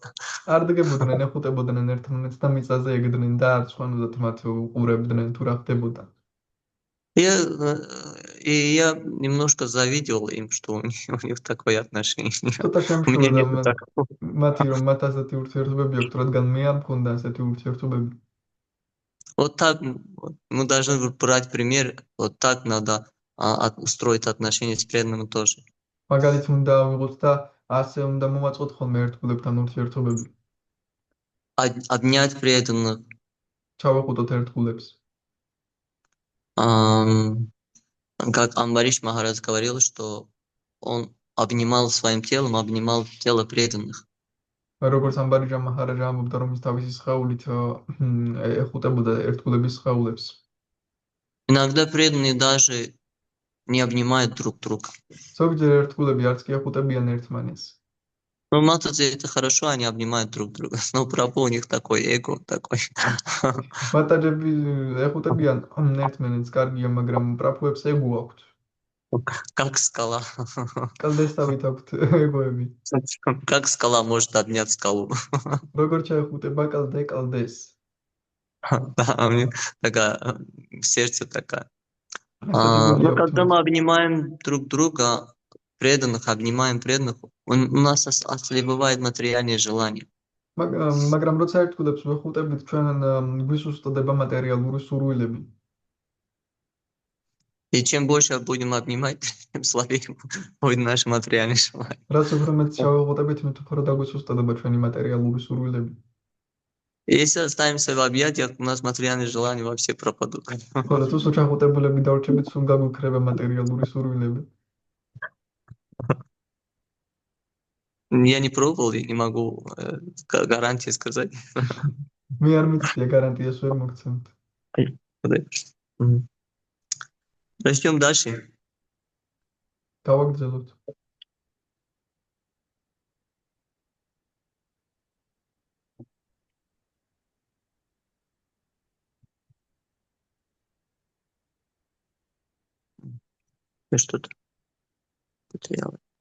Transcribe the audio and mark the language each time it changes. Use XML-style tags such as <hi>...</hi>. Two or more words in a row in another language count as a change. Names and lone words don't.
<ka>არ დგებოდნენ, ეხუტებოდნენ ერთმანეთს და მიწაზე ეგდნენ და არ სხვანაირად მათ უყურებდნენ თუ რა ხდებოდა.</ka> <ru>И я немножко завидел им, что у них такое отношение.</ru> <ka>ცოტა</ka> <ru>У меня</ru> <ka>შემშურდა</ka> <ru>нет такого.</ru> <ka>მათი რომ მათ ასეთი ურთიერთობები აქვს, რადგან მე არ მქონდა ასეთი ურთიერთობები.</ka> <ru>Вот так мы должны брать пример, вот так надо устроить отношения с преданными тоже.</ru> <ka>მაგალითს უნდა ავიღოთ და ასე უნდა მოვაწყოთ ხოლმე ერთგულებთან ურთიერთობები.</ka> <ru>Обнять преданных.</ru> <ka>ჩავეხუტოთ ერთგულებს.</ka> <ru>Как Амбариш Махарадж говорил, что он обнимал своим телом, обнимал тело преданных.</ru> <ka>როგორც ამბარიჯა მაჰარაჯა ამბობდა, რომ ის თავისი სხეულით ეხუტებოდა ერთგულების სხეულებს.</ka> <ru>Иногда преданные даже не обнимают друг друга.</ru> <ka>ზოგჯერ ერთგულები არც კი ეხუტებიან ერთმანეს.</ka> <ru>Ну, матаджи, это хорошо, они обнимают друг друга. Но Прабху у них такой эго, такой.</ru> <ka>მატაჯები ეხუტებიან ერთმანეთს, კარგია, მაგრამ პრაფუებს ეგო აქვთ.</ka> <ru>Как скала.</ru> <ka>კალდესავით აქვთ ეგოები.</ka> <ru>Как скала может обнять скалу.</ru> <ka>როგორ ჩაეხუტება კალდე კალდეს.</ka> <ru>Да, у них такая в сердце такая.</ru> <ka>ასეთი გული</ka> <ru>Но</ru> <ka>აქვთ.</ka> <ru>когда мы обнимаем друг друга, обнимаем преданных, у нас ослабевает материальные желания.</ru> <ka>მაგრამ როცა ერთგულებს ვეხუტებით, ჩვენ გვისუსტდება მატერიალური სურვილები.</ka> <ru>И чем больше будем обнимать, тем слабее будет наше материальное желание.</ru> <ka>რაც უფრო მეტ ჩავეხუტებით, მით უფრო დაგვისუსტდება ჩვენი მატერიალური სურვილები.</ka> <ru>Если останемся в объятиях, у нас материальные желания вообще пропадут.</ru> <ka>ხოლო თუ შეხვდებულები დავრჩებით, სულ გაგვიქრება მატერიალური სურვილები.</ka> <ru>Я не пробовал, я не могу гарантии сказать.</ru> <ka>მე არ მიცდია გარანტიას ვერ მოგცემთ.</ka> <ru>Растем дальше.</ru> <ka>გავაგრძელოთ.</ka> <ru>Я что-то потерял.</ru>